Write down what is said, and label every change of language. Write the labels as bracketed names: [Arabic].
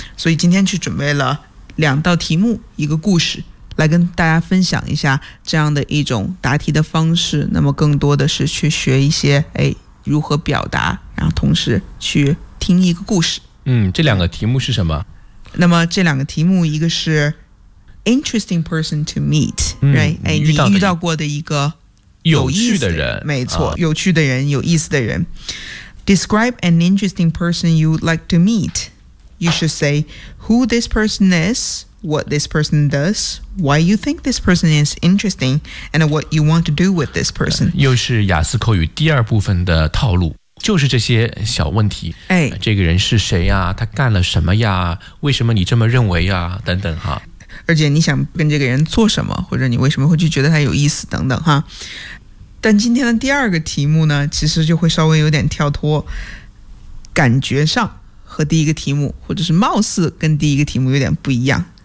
[Chinese] 所以今天去准备了两道题目，一个故事来跟大家分享一下这样的一种答题的方式，那么更多的是去学一些如何表达，然后同时去听一个故事。这两个题目是什么？那么这两个题目，一个是 [English] interesting person to meet， right？ [Chinese] 你遇到过的一个有趣的人，没错，有趣的人，有意思的人。 [English] Describe an interesting person you would like to meet. You should say who this person is, what this person does, why you think this person is interesting, and what you want to do with this person. [Chinese] 又是雅思口语第二部分的套路，就是这些小问题。这个人是谁呀？他干了什么呀？为什么你这么认为呀？等等哈。而且你想跟这个人做什么，或者你为什么会去觉得他有意思等等哈。但今天的第二个题目呢，其实就会稍微有点跳脱，感觉上和第一个题目，或者是貌似跟第一个题目有点不一样。